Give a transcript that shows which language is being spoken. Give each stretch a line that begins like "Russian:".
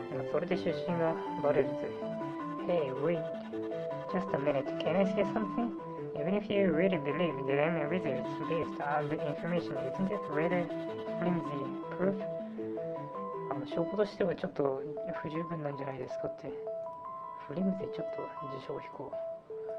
Japanese: それで出身がバレるぜ。
English: Hey, wait, just a minute, can I say something? Even if you really believe that I'm a wizard based on the information, isn't it rather flimsy proof?
Japanese: 証拠としてはちょっと不十分なんじゃないですかって。フリムゼちょっと辞書を引こう。